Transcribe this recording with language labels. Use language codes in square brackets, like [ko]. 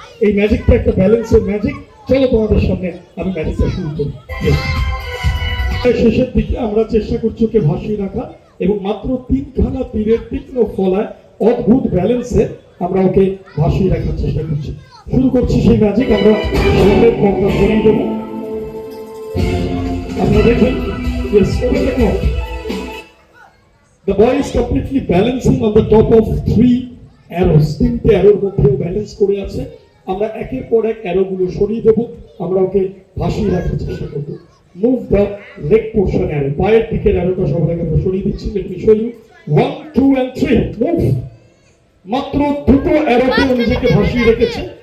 [bn] এই ম্যাজিকটা একটা ব্যালেন্সের ম্যাজিক। চলো তোমাদের সামনে আমি ম্যাজিকটা শুরু করি। শেষের দিকে আমরা চেষ্টা করছি ওকে ভাসিয়ে রাখা, এবং মাত্র 3খানা তীরের তীক্ষ্ণ ফলায় অদ্ভুত ব্যালেন্সে আমরা ওকে ভাসিয়ে রাখার চেষ্টা করছি। শুরু করছি সেই ম্যাজিক। আমরা সামনের পর্দা সরিয়ে দেবো। আপনারা দেখবেন, [en] yes, open the clock. The boy is completely balancing on the top of 3 arrows. [bn] 3টে অ্যারোর মধ্যেও ব্যালেন্স করে আছে। আমরা একের পর এক অ্যারোগুলো সরিয়ে দেবো। আমরা ওকে ভাসিয়ে রাখার চেষ্টা করবো। [en] move the leg portion arrow, [bn] পায়ের দিকের অ্যারোটা সবার আগে আমরা সরিয়ে দিচ্ছি। [en] Let me show you. [bn] 1, 2 and 3 move. মাত্র 2টো অ্যারোতে নিজেকে ভাসিয়ে রেখেছে।